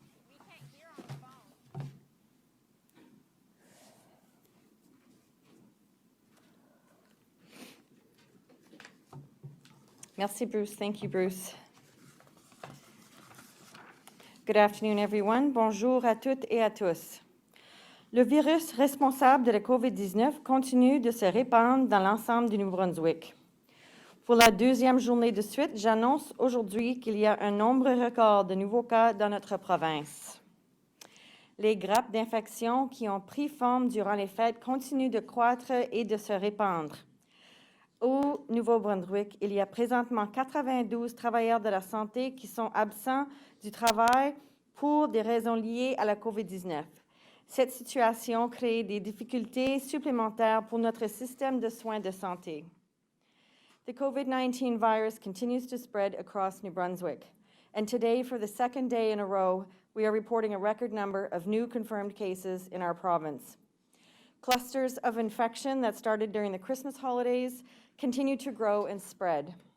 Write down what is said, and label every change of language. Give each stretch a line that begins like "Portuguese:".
English: We can't hear on the phone.
French: Merci,
English: Bruce. Thank you, Bruce. Good afternoon, everyone.
French: Bonjour à toutes et à tous. Le virus responsable de la COVID-19 continue de se répandre dans l'ensemble du Nouveau-Brunswick. Pour la deuxième journée de suite, j'annonce aujourd'hui qu'il y a un nombre record de nouveaux cas dans notre province. Les grappes d'infection qui ont pris forme durant les fêtes continuent de croître et de se répandre. Au Nouveau-Brunswick, il y a présentement 92 travailleurs de la santé qui sont absents du travail pour des raisons liées à la COVID-19. Cette situation crée des difficultés supplémentaires pour notre système de soins de santé.
English: The COVID-19 virus continues to spread across New Brunswick, and today, for the second day in a row, we are reporting a record number of new confirmed cases in our province. Clusters of infection that started during the Christmas holidays continue to grow and spread.